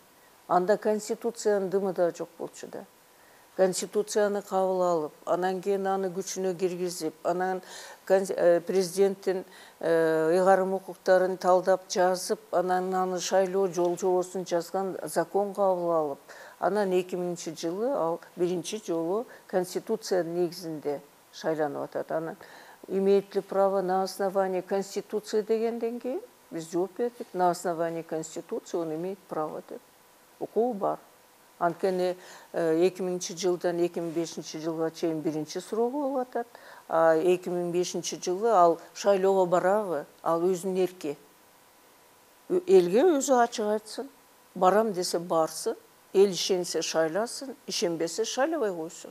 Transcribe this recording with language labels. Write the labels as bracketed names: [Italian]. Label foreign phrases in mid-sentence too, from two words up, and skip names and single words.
[Kyrgyz] Анда Конституциянын дымы да жок болчу да. Конституцияны кабыл алып, анан кийин аны күчүнө киргизип, анан президенттин ыйгарым укуктарын талдап жазып, анан аны шайлоо жол-жобосун жазган закон кабыл алып, анан 2000-жылы ал биринчи жолу Конституциянын негизинде шайланып атат. Анан [Russian] имеет ли право на основании Конституции [Kyrgyz] дегенден кийин биз жооп бердик. [Russian] На основании Конституции он имеет право деп. [Kyrgyz] Укугу бар. Анткени 2000-жылдан 2005-жылга чейин биринчи срогу болуп атат. 2005-жылы ал шайлоого барабы, ал өзүнүн эрки. Элге өзү ачык айтсын. Барам десе барсын, эл ишенсе шайласын, ишенбесе шайлабай койсун.